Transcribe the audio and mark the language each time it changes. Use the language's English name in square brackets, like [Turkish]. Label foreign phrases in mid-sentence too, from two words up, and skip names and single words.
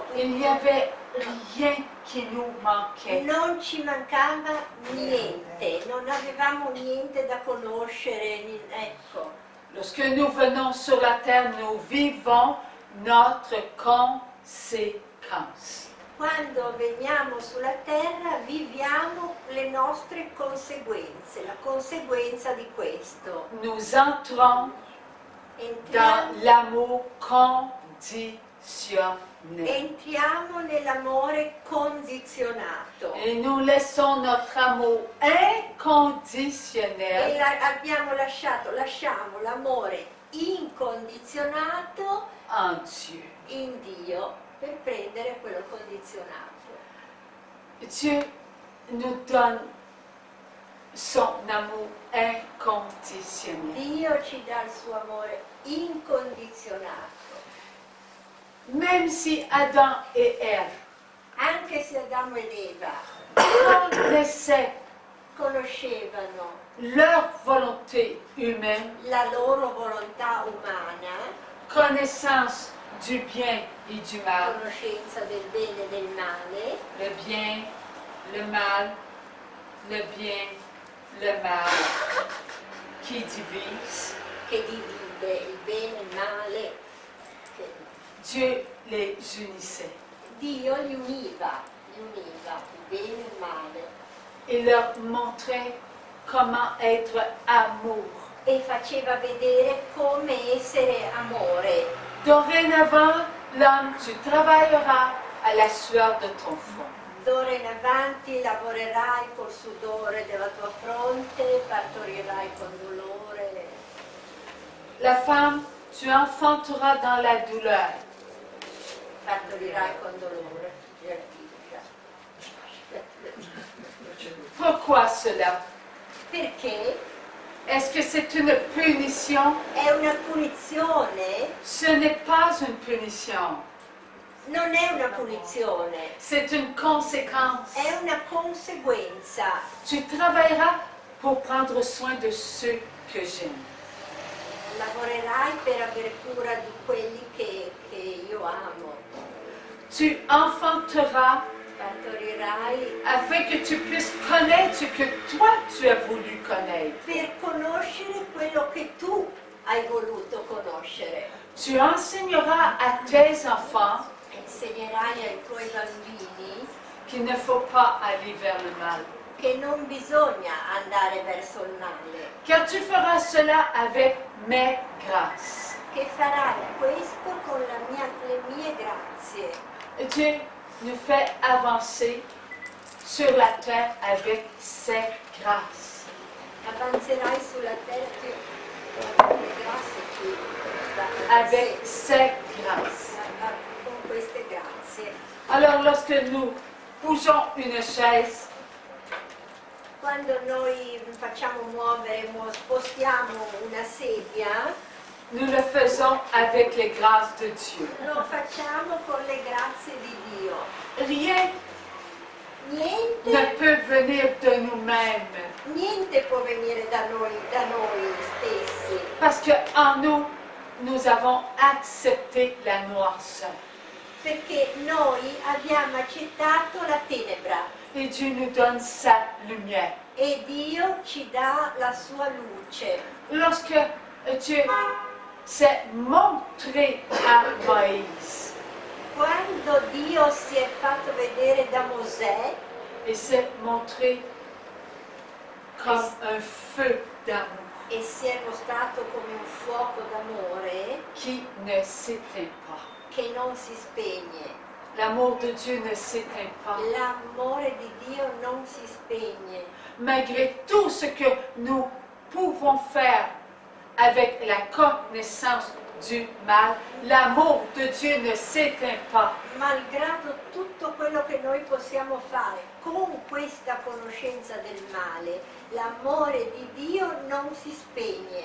[French] Il n'y avait rien qui nous manquait. [Italian] Non ci mancava niente, non avevamo niente da conoscere, ecco. [French] Lorsque nous venons sur la terre, nous vivons notre conséquence. [Italian] Quando veniamo sulla terra viviamo le nostre conseguenze, la conseguenza di questo. [French] Nous entrons dans [Italian] Entriamo, [French] l'amour conditionnel. [Italian] entriamo nell'amore condizionato. [French] Et nous laissons notre amour inconditionnel [Italian] E lasciamo l'amore incondizionato [French] en Dieu. [Italian] in Dio per prendere quello condizionato. [French] Dieu nous donne son amour inconditionnel. [Italian] Dio ci dà il suo amore incondizionato. [French] Même si Adam et Ève [Italian] Anche se Adamo ed Eva [French] connaissaient [Italian] conoscevano [French] leur volonté humaine, [Italian] la loro volontà umana, [French] connaissance du bien et du mal, [Italian] conoscenza del bene e del male, [French] le bien, le mal, le bien, le mal, qui divise, [Italian] che divide il bene e il male, che [French] Dieu les unissait. [Italian] Dio li univa, il bene e il male, [French] Il leur montrait comment être amour. [Italian] e faceva vedere come essere amore. [French] Dorénavant, l'homme, tu travailleras à la sueur de ton front. [Italian] D'ora in avanti lavorerai col sudore della tua fronte, partorirai con dolore. [French] La femme, tu enfanteras dans la douleur. [Italian] Partorirai con dolore. [French] Pourquoi cela? [Italian] Perché [French] Est-ce que c'est une punition? [Italian] è una punizione, [French] Ce n'est pas une punition. [Italian] non è una punizione, [French] C'est une conséquence. [Italian] è una conseguenza. [French] Tu travailleras pour prendre soin de ceux que j'aime. [Italian] Lavorerai per avere cura di quelli che io amo. [French] Tu enfanteras [Italian] Partorirai [French] afin que tu puisses connaître ce que toi tu as voulu connaître. [Italian] per conoscere quello che tu hai voluto conoscere. [French] Tu enseigneras à tes enfants [Italian] Insegnerai ai tuoi bambini [French] qu'il ne faut pas aller vers le mal. [Italian] che non bisogna andare verso il male, [French] Car tu feras cela avec mes grâces. [Italian] che farai questo con le mie grazie. [French] Dieu nous fait avancer sur la terre avec ses grâces. [Italian] Avanzerai sulla terra le grazie qui, [French] avec ses grâces. [Italian] con queste grazie. [French] Alors lorsque nous bougeons une chaise, [Italian] Quando noi facciamo muovere, spostiamo una sedia, [French] nous le faisons avec les grâces de Dieu. [Italian] lo facciamo con le grazie di Dio. [French] Rien ne [Italian] Niente, [French] peut venir de nous-mêmes [Italian] niente può venire da noi stessi, [French] parce qu'en nous, nous avons accepté la noirceur. [Italian] perché noi abbiamo accettato la tenebra [French] Et Dieu nous donne sa lumière. [Italian] e Dio ci dà la sua luce. [French] Lorsque Dieu s'est montré à Moïse, [Italian] Quando Dio si è fatto vedere da Mosè, [French] il s'est montré comme un feu d'amour [Italian] e si è mostrato come un fuoco d'amore [French] qui ne s'éteint pas. [Italian] che non si spegne. [French] L'amour de Dieu ne s'éteint pas. [Italian] L'amore di Dio non si spegne. [French] Malgré tout ce que nous pouvons faire avec la connaissance du mal, l'amour de Dieu ne s'éteint pas. [Italian] Malgrado tutto quello che noi possiamo fare con questa conoscenza del male, l'amore di Dio non si spegne.